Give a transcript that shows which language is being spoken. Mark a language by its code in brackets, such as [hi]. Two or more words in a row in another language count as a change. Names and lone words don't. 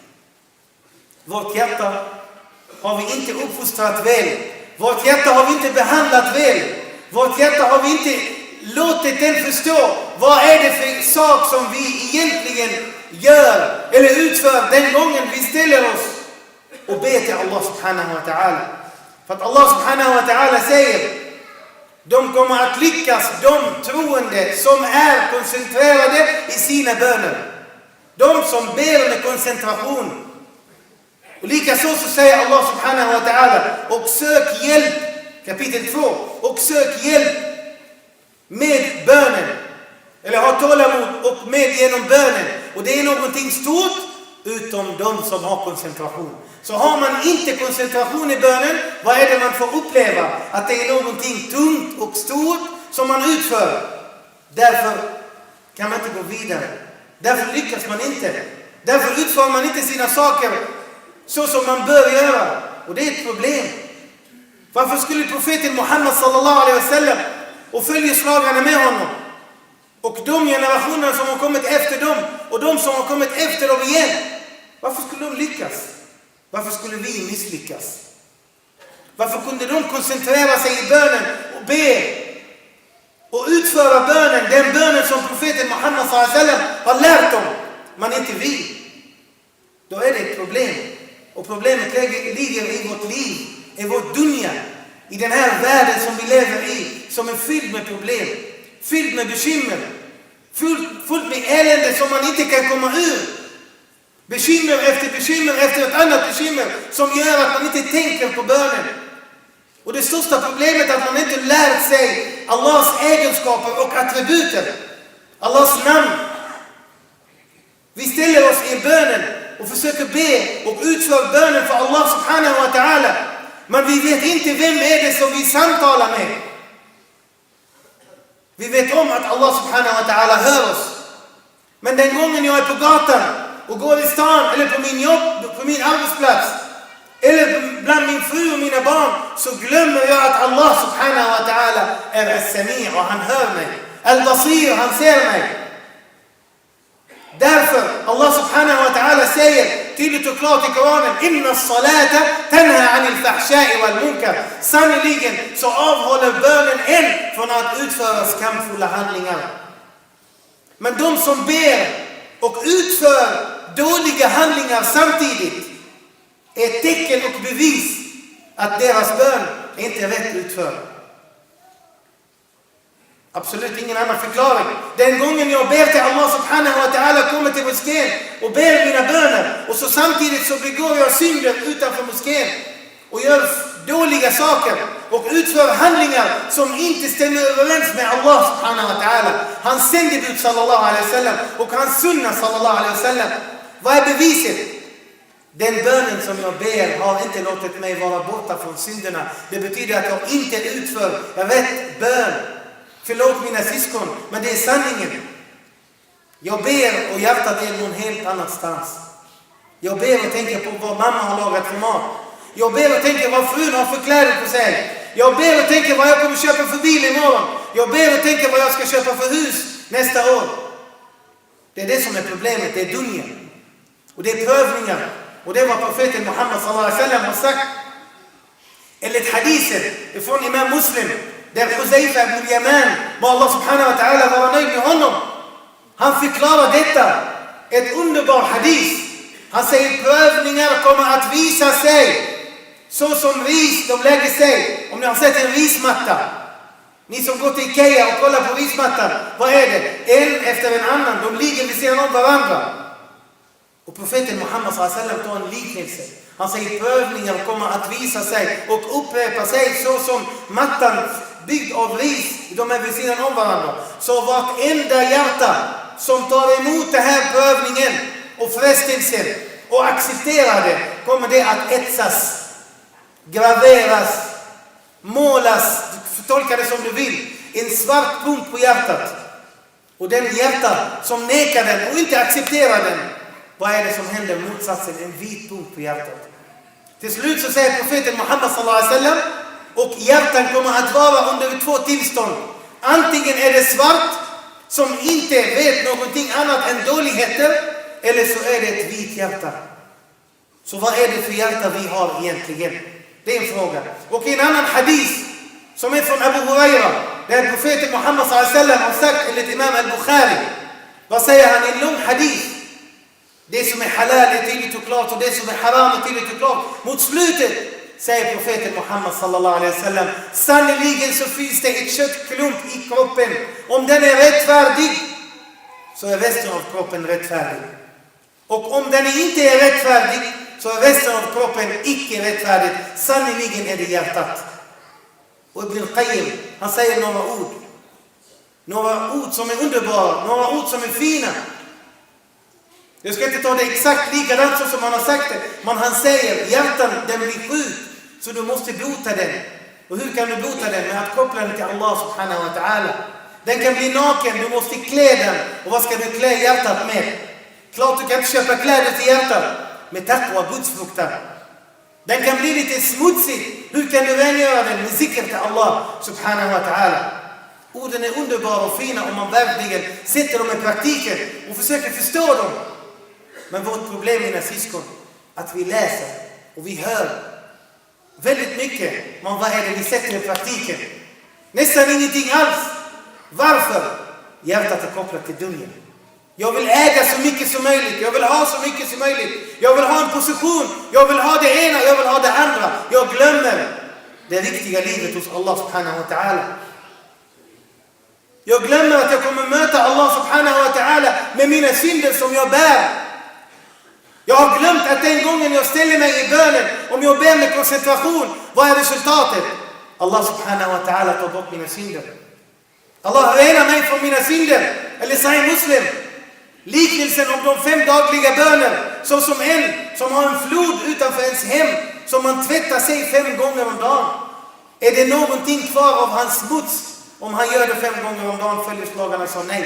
[sv] Vårt hjärta har vi inte uppfostrat väl Vårt hjärta har vi inte behandlat väl. Vårt hjärta har vi inte låtit den förstå. Vad är det för sak som vi egentligen gör eller utför den gången vi ställer oss och ber till [ar] الله سبحانه وتعالى. [sv] För att [ar] الله سبحانه وتعالى [sv] säger, de kommer att lyckas, de troende som är koncentrerade i sina böner. De som ber med koncentration. Och likaså så säger [ar] الله سبحانه وتعالى, [sv] och sök hjälp, kapitel 2, och sök hjälp med bönen. Eller ha tålamod och med genom bönen. Och det är någonting stort utom de som har koncentration. Så har man inte koncentration i bönen, vad är det man får uppleva? Att det är någonting tungt och stort som man utför. Därför kan man inte gå vidare. Därför lyckas man inte. Därför utför man inte sina saker så som man bör göra. Och det är ett problem. Varför skulle profeten Muhammad [ar] صلى الله عليه وسلم [sv] och följeslagarna med honom och de generationer som har kommit efter dem och de som har kommit efter dem igen, varför skulle de lyckas? Varför skulle vi misslyckas? Varför kunde de koncentrera sig i bönen och be och utföra bönen, den bönen som profeten Muhammad [ar] صلى الله عليه وسلم [sv] har lärt dem, men inte vi? Då är det ett problem. Och problemet ligger i vårt liv, i vårt dunya, i den här världen som vi lever i, som är fylld med problem, fylld med bekymmer, fullt med elände som man inte kan komma ur. Bekymmer efter ett annat bekymmer som gör att man inte tänker på bönen. Och det största problemet är att man inte lärt sig Allahs egenskaper och attributer, Allahs namn. Vi ställer oss i bönen och försöker be och utföra bönen för [ar] الله سبحانه وتعالى. [sv] Men vi vet inte vem är det som vi samtalar med. Vi vet om att [ar] الله سبحانه وتعالى [sv] hör oss. Men den gången jag är på gatan och går i stan eller på min jobb, på min arbetsplats eller bland min fru och mina barn, så glömmer jag att [ar] الله سبحانه وتعالى [sv] är al-Sami' och han hör mig. Al-Basir, han ser mig. Därför [ar] الله سبحانه وتعالى [sv] säger tydligt och klart i Koranen: [ar] إن الصلاة تنهى عن الفحشاء والمنكر. [sv] Sannoliken så avhåller bönen en från att utföra skamfulla handlingar. Men de som ber och utför dåliga handlingar samtidigt är ett tecken och bevis att deras bön är inte rätt utförd. Absolut ingen annan förklaring. Den gången jag ber till [ar] الله سبحانه وتعالى, [sv] kommer till moskén och ber mina böner, och så samtidigt så begår jag synder utanför moskén och gör dåliga saker och utför handlingar som inte stämmer överens med [ar] الله سبحانه وتعالى, [sv] hans sändebud [ar] صلى الله عليه وسلم [sv] och hans sunna [ar] صلى الله عليه وسلم. [sv] Vad är beviset? Den bönen som jag ber har inte låtit mig vara borta från synderna. Det betyder att jag inte utför rätt bön. Förlåt mina syskon, men det är sanningen. Jag ber och hjärtat är någon helt annanstans. Jag ber och tänker på vad mamma har lagat för mat. Jag ber och tänker vad frun har för kläder på sig. Jag ber och tänker vad jag kommer köpa för bil imorgon. Jag ber och tänker vad jag ska köpa för hus nästa år. Det är det som är problemet, det är dunya. Och det är prövningar. Och det är vad profeten Muhammad [ar] صلى الله عليه وسلم [sv] har sagt. Enligt hadisen från Imam Muslim, där Huzaifa ibn Yaman, må [ar] الله سبحانه وتعالى [sv] vara nöjd med honom, han förklarar detta, ett underbar hadis. Han säger: prövningar kommer att visa sig så som ris, de lägger sig. Om ni har sett en rismatta, ni som går till Ikea och kollar på rismattan, vad är det? En efter en annan, de ligger vid sidan om varandra. Och profeten Muhammad [ar] صلى الله عليه وسلم [sv] tar en liknelse. Han säger: prövningar kommer att visa sig och upprepa sig så som mattan byggd av ris, de är vid sidan om varandra. Så vartenda hjärta som tar emot den här prövningen och frestelsen och accepterar det, kommer det att etsas, graveras, målas, tolka det som du vill, en svart punkt på hjärtat. Och den hjärta som nekar den och inte accepterar den, vad är det som händer? Motsatsen, en vit punkt på hjärtat. Till slut så säger profeten Muhammad [ar] صلى الله عليه وسلم, [sv] och hjärtan kommer att vara under två tillstånd. Antingen är det svart som inte vet någonting annat än dåligheter, eller så är det ett vitt hjärta. Så vad är det för hjärta vi har egentligen? Det är en fråga. Och i en annan hadith som är från Abu Huraira, där profeten Muhammad [ar] صلى الله عليه وسلم [sv] har sagt enligt Imam al-Bukhari. Vad säger han i en lång hadith? Det som är halal är tydligt och klart och det som är haram är tydligt och klart. Mot slutet säger profeten Muhammad [ar] صلى الله عليه وسلم: [sv] sannoliken så finns det ett köttklump i kroppen. Om den är rättfärdig så är resten av kroppen rättfärdig. Och om den inte är rättfärdig så är resten av kroppen icke rättfärdig. Sannoliken är det hjärtat. Och Ibn Qayyim, han säger några ord som är underbara, några ord som är fina. Jag ska inte ta det exakt likadant så som han har sagt det, men han säger: hjärtan, den blir sjuk, så du måste bota den. Och hur kan du bota den? Med att koppla den till [ar] الله سبحانه وتعالى. [sv] Den kan bli naken, du måste klä den. Och vad ska du klä hjärtat med? Klart du kan inte köpa kläder till hjärtat. Med taqwa, gudsfruktan. Den kan bli lite smutsig. Hur kan du rengöra den? Med zikr till [ar] الله سبحانه وتعالى. [sv] Orden är underbara och fina om man verkligen sätter dem i praktiken och försöker förstå dem. Men vårt problem, mina syskon, att vi läser och vi hör väldigt mycket. Men vad är det vi sätter i praktiken? Nästan ingenting alls. Varför? Hjärtat är kopplat till dunjan. Jag vill äga så mycket som möjligt. Jag vill ha så mycket som möjligt. Jag vill ha en position. Jag vill ha det ena. Jag vill ha det andra. Jag glömmer det riktiga livet hos [ar] الله سبحانه وتعالى. [sv] Jag glömmer att jag kommer möta [ar] الله سبحانه وتعالى [sv] med mina synder som jag bär. Jag har glömt att den gången jag ställer mig i bönen, om jag ber med koncentration, vad är resultatet? [ar] الله سبحانه وتعالى [sv] tar bort mina synder. Allah renar mig från mina synder. Eller Sahih Muslim. Liknelsen om de 5 dagliga böner, så som en som har en flod utanför ens hem, som man tvättar sig 5 gånger om dagen. Är det någonting kvar av hans smuts? Om han gör det 5 gånger om dagen, följeslagarna sa nej.